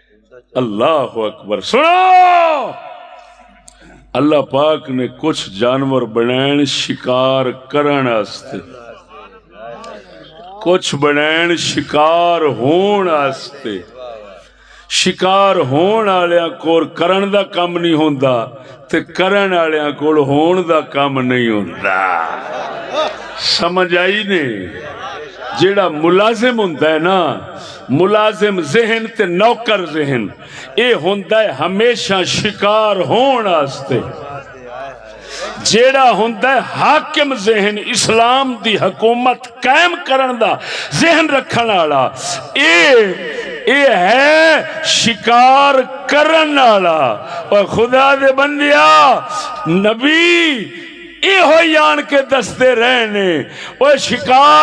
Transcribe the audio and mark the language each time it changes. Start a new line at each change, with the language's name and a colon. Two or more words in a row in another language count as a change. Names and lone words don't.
Arabic: اللہ اکبر.
Punjabi: سنو اللہ پاک نے کچھ جانور بنائن شکار کرن واسطے، کچھ بنائن شکار ہون واسطے. شکار ہون والےاں کول کرن دا کم نہیں ہوندا تے کرن والےاں کول ہون دا کم نہیں ہوندا. سمجھ آئی نے؟ جیڑا ملازم ہوندا ہے نا، ملازم ذہن تے نوکر ذہن، اے ہوندا ہے ہمیشہ شکار ہون واسطے. جیڑا ہوندا ہے حاکم ذہن، اسلام دی حکومت قائم کرن دا ذہن رکھن والا، اے ہے شکار کرن والا. اور خدا دے بندیا نبی اے ہوئی آن کے دستے رہنے، وہ شکار